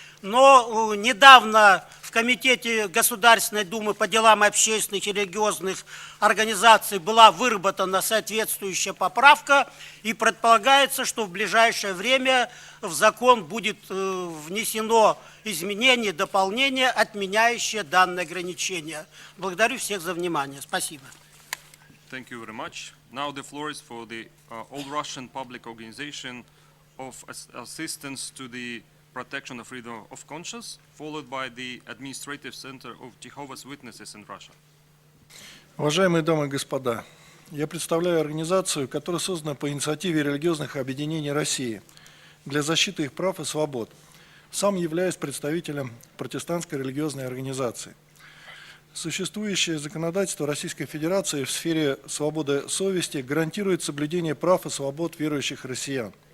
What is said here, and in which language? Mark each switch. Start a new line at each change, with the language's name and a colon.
Russian: Но недавно в Комитете Государственной Думы по делам общественных и религиозных организаций была выработана соответствующая поправка, и предполагается, что в ближайшее время в закон будет внесено изменение, дополнение, отменяющее данное ограничение. Благодарю всех за внимание. Спасибо.
English: Thank you very much. Now the floor is for the All Russian Public Organization of Assistance to the Protection of Freedom of Conscience, followed by the Administrative Center of Jehovah's Witnesses in Russia.
Russian: Уважаемые дамы и господа, я представляю организацию, которая создана по инициативе религиозных объединений России для защиты их прав и свобод. Сам являюсь представителем протестантской религиозной организации. Существующее законодательство Российской Федерации в сфере свободы совести гарантирует соблюдение прав и свобод верующих россиян.